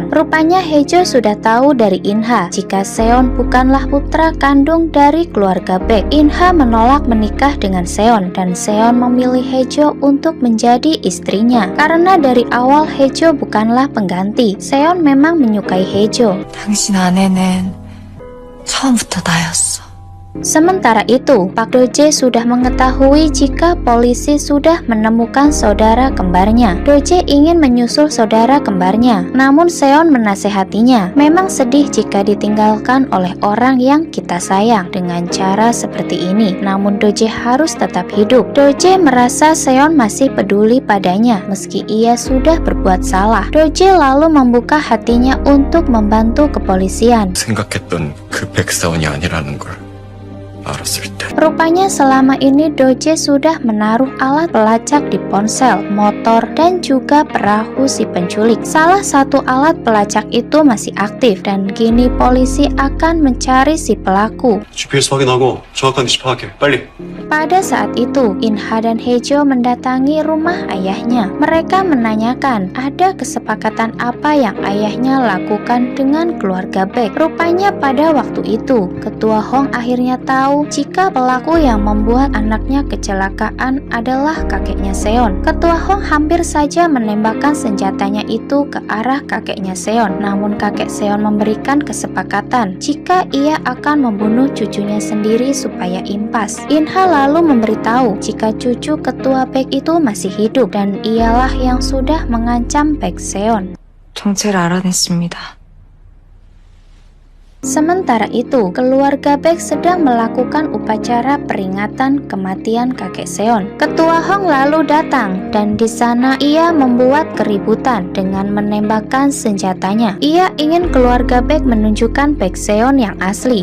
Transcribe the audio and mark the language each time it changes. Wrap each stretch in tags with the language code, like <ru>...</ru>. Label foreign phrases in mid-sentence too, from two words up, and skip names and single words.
<id>Rupanya Haejo sudah tahu dari Inha jika Seon bukanlah putra kandung dari keluarga Baek. Inha menolak menikah dengan Seon dan Seon memilih Haejo untuk menjadi istrinya. Karena dari awal Haejo bukanlah pengganti, Seon memang menyukai Haejo.</id> <ko>당신 아내는 처음부터 나였어.</ko> <id>Sementara itu, Pak Do-jae sudah mengetahui jika polisi sudah menemukan saudara kembarnya. Do-jae ingin menyusul saudara kembarnya, namun Seon menasehatinya. Memang sedih jika ditinggalkan oleh orang yang kita sayang dengan cara seperti ini, namun Do-jae harus tetap hidup. Do-jae merasa Seon masih peduli padanya meski ia sudah berbuat salah. Do-jae lalu membuka hatinya untuk membantu kepolisian.</id> <ko>생각했던 그 백사원이 아니라는 걸 알았을 때.</ko> <id>Rupanya selama ini Do-jae sudah menaruh alat pelacak di ponsel, motor, dan juga perahu si penculik. Salah satu alat pelacak itu masih aktif dan kini polisi akan mencari si pelaku.</id> <ko>GPS 확인하고 정확한 위치 파악해. 빨리.</ko> <id>Pada saat itu, Inha dan Haejo mendatangi rumah ayahnya. Mereka menanyakan ada kesepakatan apa yang ayahnya lakukan dengan keluarga Baek. Rupanya pada waktu itu, Ketua Hong akhirnya tahu jika pelaku yang membuat anaknya kecelakaan adalah kakeknya Seon. Ketua Hong hampir saja menembakkan senjatanya itu ke arah kakeknya Seon. Namun kakek Seon memberikan kesepakatan jika ia akan membunuh cucunya sendiri supaya impas. Inha lalu memberitahu jika cucu ketua Baek itu masih hidup dan ialah yang sudah mengancam Baek Seon.</id> <ko>정체를 알아냈습니다.</ko> <id>Sementara itu, keluarga Baek sedang melakukan upacara peringatan kematian kakek Seon. Ketua Hong lalu datang dan di sana ia membuat keributan dengan menembakkan senjatanya. Ia ingin keluarga Baek menunjukkan Baek Seon yang asli.</id>